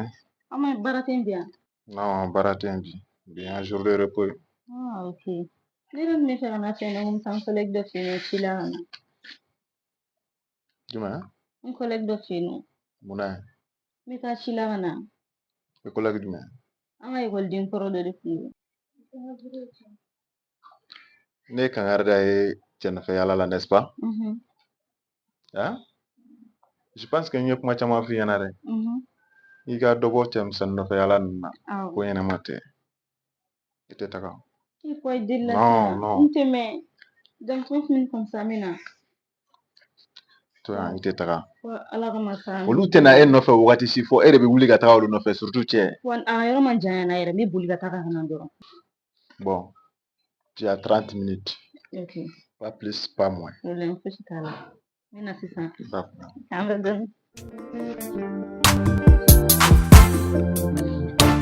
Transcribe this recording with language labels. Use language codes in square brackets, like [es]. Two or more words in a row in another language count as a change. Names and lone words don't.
[bm] Baara tɛ bien. [fr] Non, [bm] baara tɛ bi. Bi [fr] un jour de repos. Ah, ok. [bm] Ne yɛrɛ min bɛ fɛ ka na fɛn dɔ n taa n collègue dɔ fɛ yen ci la ka na. Jumɛn? N collègue dɔ fɛ yen nɔ. Munna ye? N bɛ taa ci la ka na. E collègue jumɛn? An ka ekɔliden kɔrɔ dɔ de tun don. Ne ye Kankari da ye cɛ nɔfɛ yala la [fr] n'est-ce pas? [bm] Hein? [fr] Je pense que [bm] n ye kuma caman f'i ɲɛna dɛ. I ka dɔ bɔ cɛmisɛnnin nɔfɛ yala ninnu na. Ko ɲɛnama tɛ. I tɛ taga. Non. N tɛ mɛn. Donc ne [fr] fini comme ça [bm] n bɛ na. To yan i tɛ taga. Ala ka masa. Olu tɛ na e nɔfɛ wagati si fɔ e de bɛ wuli ka taga olu nɔfɛ surtout cɛ. A yɔrɔ ma janya yɛrɛ n bɛ boli ka taga ka na dɔrɔn. [fr] Bon, tu as 30 minutes. Ok. Pas plus, pas moins. [bm] Problème fosi t'a la. N bɛ na sisan. [fr] D'accord. [bm] An bɛ dɔɔnin.